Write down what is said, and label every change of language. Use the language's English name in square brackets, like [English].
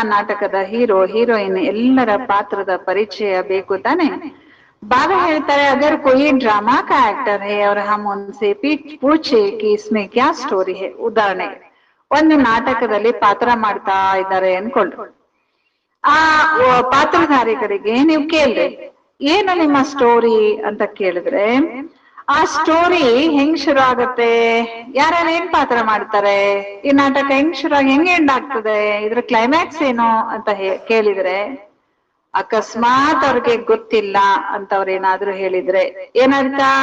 [Kannada] ನಾಟಕದ hero, heroine ಎಲ್ಲರ ಪಾತ್ರದ ಪರಿಚಯ ಬೇಕು ತಾನೆ. ಬಾಬಾ ಹೇಳ್ತಾರೆ [Hindi] ಅಗರ್ ಕೋಯಿ ಡ್ರಾಮಾ ಕಾ ಆಕ್ಟರ್ ಹೈ और हम उनसे पूछे कि इसमें क्या स्टोरी है. [Kannada] ಉದಾಹರಣೆ, ಒಂದು ನಾಟಕದಲ್ಲಿ ಪಾತ್ರ ಮಾಡ್ತಾ ಇದ್ದಾರೆ ಅನ್ಕೊಳ್ಳಿ. ಆ ಪಾತ್ರಧಾರಿಗಳಿಗೆ ನೀವು ಕೇಳ್ರಿ ಏನು ನಿಮ್ಮ ಸ್ಟೋರಿ ಅಂತ ಕೇಳಿದ್ರೆ ಆ ಸ್ಟೋರಿ ಹೆಂಗ್ ಶುರು ಆಗತ್ತೆ, ಯಾರ್ಯಾರು ಏನ್ ಪಾತ್ರ ಮಾಡ್ತಾರೆ, ಈ ನಾಟಕ ಹೆಂಗ್ ಶುರು ಆಗಿ ಹೆಂಗ್ ಎಂಡ್ ಆಗ್ತದೆ, ಇದ್ರ ಕ್ಲೈಮ್ಯಾಕ್ಸ್ ಏನು ಅಂತ ಕೇಳಿದ್ರೆ ಅಕಸ್ಮಾತ್ ಅವ್ರಿಗೆ ಗೊತ್ತಿಲ್ಲ ಅಂತ ಅವ್ರೇನಾದ್ರೂ ಹೇಳಿದ್ರೆ ಏನಂತ?